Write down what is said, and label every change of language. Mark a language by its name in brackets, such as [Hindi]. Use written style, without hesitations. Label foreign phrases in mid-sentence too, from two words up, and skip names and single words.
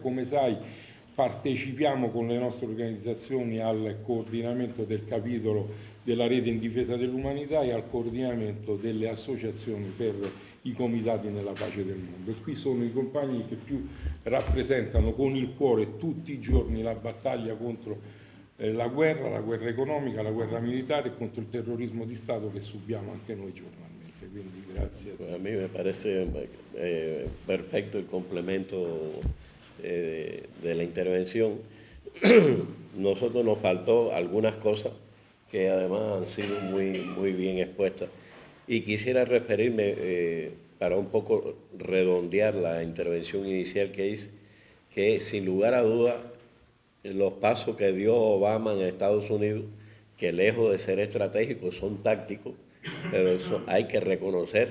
[Italian] Come sai, partecipiamo con le nostre organizzazioni al coordinamento del capitolo della rete in difesa dell'umanità e al coordinamento delle associazioni per i comitati nella pace del mondo. E qui sono i compagni che più rappresentano con il cuore tutti i giorni la battaglia contro la guerra economica, la guerra militare e contro il terrorismo di Stato che subiamo anche noi giornalmente. Quindi grazie a te. [Spanish] A mí me parece perfecto el complemento de la intervención. Nosotros nos faltó algunas cosas que además han sido muy bien expuestas. Y quisiera referirme, para un poco redondear la intervención inicial que hice, que sin lugar a duda los pasos que dio Obama en Estados Unidos, que lejos de ser estratégicos son tácticos, pero eso hay que reconocer.